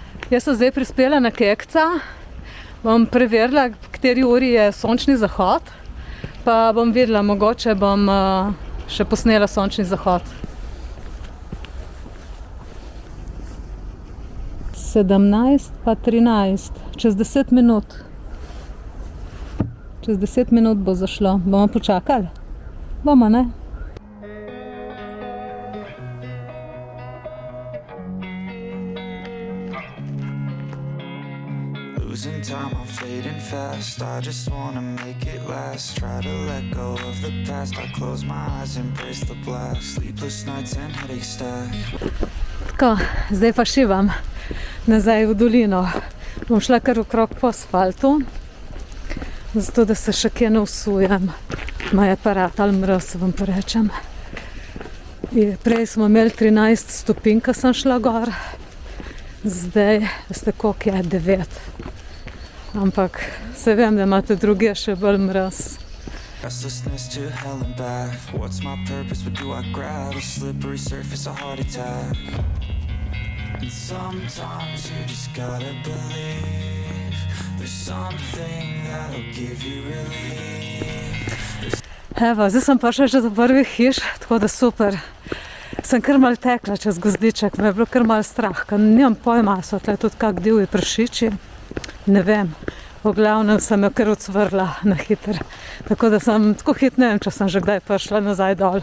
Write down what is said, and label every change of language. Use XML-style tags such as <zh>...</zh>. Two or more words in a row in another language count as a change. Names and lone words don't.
<sl>Jaz sem zdaj prispela na Kekca, bom preverila, v kateri uri je sončni zahod, pa bom videla, mogoče bom še posnela sončni zahod. 17 pa 13, čez 10 minut. Čez 10 minut bo zašlo. Bomo počakali? Bomo, ne?</sl> <en>Losing time, I'm fading fast. I just wanna make it last. Try to let go of the past. I close my eyes, embrace the blast. Sleepless nights and headache stack.</en> <sl>Tako, zdaj pa šivam nazaj v dolino. Bom šla kar okrog po asfaltu, zato da se še kje ne usujem. Moj aparat ali mraz, vam porečem. Prej smo imeli 13 stopinj, ko sem šla gor. Zdaj, veste, koliko je 9. Ampak se vem, da imate druge še bolj mraz.</sl> <en>Restlessness to hell and back. What's my purpose? What do I grab? A slippery surface, a heart attack. And sometimes you just gotta believe there's something that'll give you relief.</en> <sl>Evo, zdaj sem prišla že do prvih hiš, tako da super. Sem kar mal tekla čez gozdiček, me je bilo kar mal strah, ker nimam pojma, so tle tudi kak divji prašiči. Ne vem, v glavnem sem jo kar odsvrla na hiter. Tako da sem tako hit, ne vem, če sem že kdaj prišla nazaj dol.</sl>